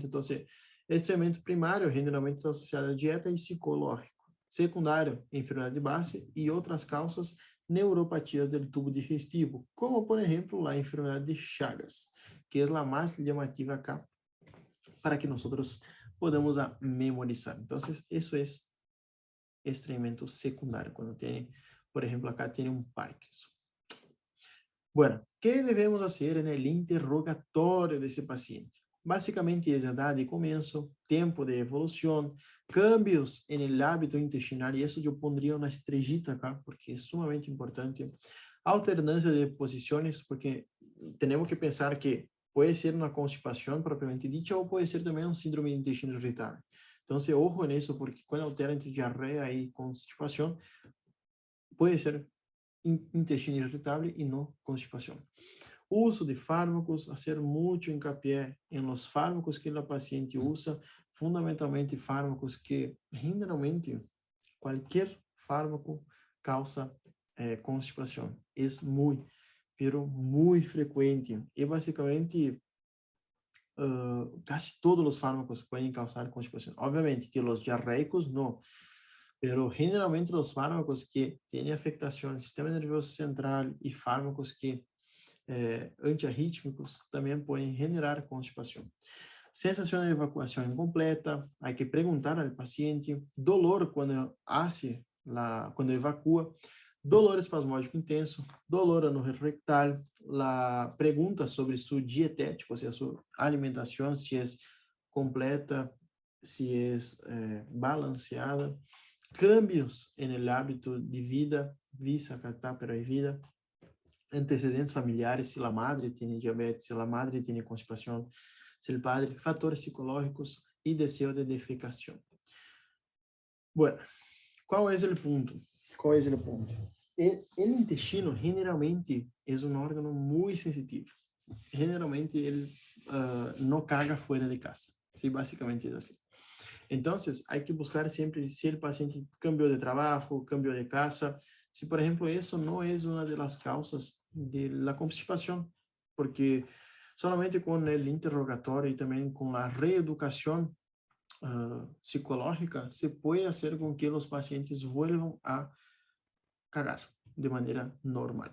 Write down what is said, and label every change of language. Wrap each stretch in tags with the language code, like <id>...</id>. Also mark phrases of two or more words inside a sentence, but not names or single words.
<pt>Então, estreamento primário generalmente está associado à dieta e psicológico, secundário, enfermidade de base e outras causas, neuropatias do tubo digestivo, como, por exemplo, a enfermidade de Chagas, que é a mais chamativa acá, para que nós podamos memorizar. Então, isso é estreamento secundário, quando tem, por exemplo, acá tem um Parkinson.</pt> <es>Bueno, ¿qué debemos hacer en el interrogatorio de ese paciente? Básicamente es edad de comienzo, tiempo de evolución, cambios en el hábito intestinal, y eso yo pondría una estrellita acá, porque es sumamente importante. Alternancia de posiciones, porque tenemos que pensar que puede ser una constipación propiamente dicha, o puede ser también un síndrome de intestino irritable. Entonces, ojo en eso, porque cuando altera entre diarrea y constipación, puede ser</es> <pt>intestino irritável e não constipação. Uso de fármacos, fazer muito hincapié em los fármacos que a paciente usa, fundamentalmente fármacos que, generalmente, qualquer fármaco causa constipação. É muito frequente. E, basicamente, quase todos os fármacos podem causar constipação. Obviamente que os diarreicos não,</pt> <es>Pero generalmente los fármacos que tienen afectación al sistema nervioso central y fármacos que antiarrítmicos también pueden generar constipación. Sensación de evacuación incompleta, hay que preguntar al paciente, dolor cuando cuando evacúa, dolor espasmódico intenso, dolor anorrectal, la pregunta sobre su dietético, o sea, su alimentación, si es completa, si es balanceada, cambios en el hábito de vida, visa, catápera y vida, antecedentes familiares,</es> <pt>se a madre tem diabetes, se a madre tem constipação, se o padre, fatores psicológicos e desejo de defecação. Bueno, qual é o ponto? Qual é o ponto? O intestino generalmente é um órgão muito sensitivo. Generalmente ele não caga fora de casa. Sí, basicamente é assim. Então, há que buscar sempre se o paciente cambiou de trabalho, cambiou de casa, se, por exemplo, isso não é uma das causas</pt> <es>de la constipación, porque solamente con el interrogatorio y también con la reeducación psicológica se puede hacer con que los pacientes vuelvan a cagar de manera normal.</es>